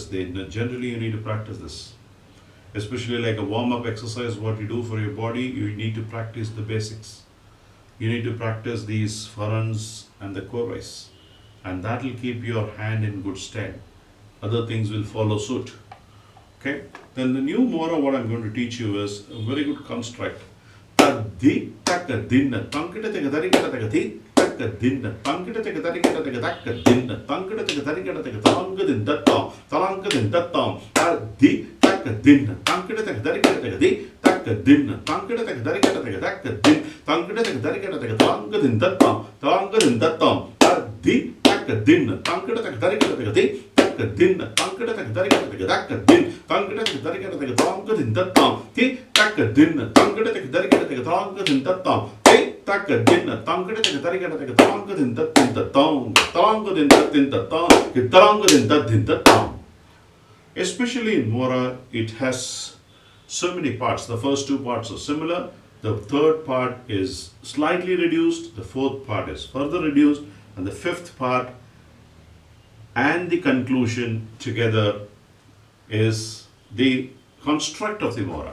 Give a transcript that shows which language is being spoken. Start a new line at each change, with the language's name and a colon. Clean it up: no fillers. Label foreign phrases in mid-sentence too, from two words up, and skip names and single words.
English: Generally you need to practice this. Especially like a warm-up exercise, what you do for your body, you need to practice the basics. You need to practice these farans and the korvais, and that will keep your hand in good stead. Other things will follow suit. Okay? Then the new mora, what I'm going to teach you is a very good construct. Taddi taka dinna tankita taka tarikata taka thi taka dinna tankita taka tarikata taka taka dinna tankita taka tarikata taka talanga din dattam talanga din dattam taddi taka dinna tankita taka tarikata taka thi taka dinna tankita taka tarikata taka taka din tankita taka tarikata taka talanga din dattam taddi taka dinna tankita taka tarikata taka thi dinna tankita taka tarikata taka taka din tankita taka tarikata taka talanga din dattam thi taka dinna tankita taka tarikata taka talanga din dattam thi taka dinna tankita taka tarikata taka talanga din dattam talanga din dattam. Especially in Mora, it has so many parts. The first two parts are similar. The third part is slightly reduced. The fourth part is further reduced. And the fifth part and the conclusion together is the construct of the Mora.